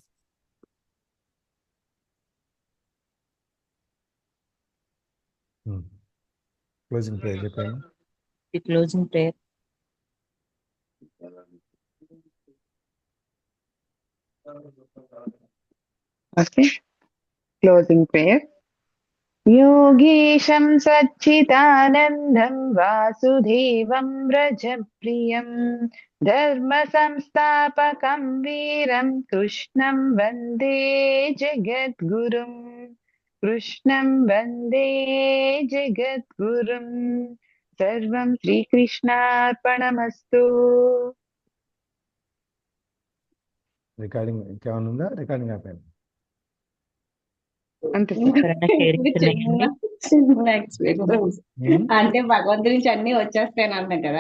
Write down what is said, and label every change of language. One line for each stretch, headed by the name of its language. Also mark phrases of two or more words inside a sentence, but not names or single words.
English: closing prayer
Telugu: చెప్పండి.
English: closing prayer. okay, closing prayer.
Sanskrit: योगीशं सच्चिदानन्दं वासुदेवं व्रजप्रियं धर्मसंस्थापकं वीरं कृष्णं वन्दे जगद्गुरुं. कृष्णं वन्दे जगद्गुरुं. सर्वं శ్రీకృష్ణార్పణమస్తు.
Telugu: రికార్డింగ్ ఇంకేమైనా ఉందా? రికార్డింగ్ అయిపోయింది. అంతే చిన్న ఎక్స్పీరియన్స్ అంటే భగవంతుడి నుంచి అన్ని వచ్చేస్తాయని అన్నాం కదా.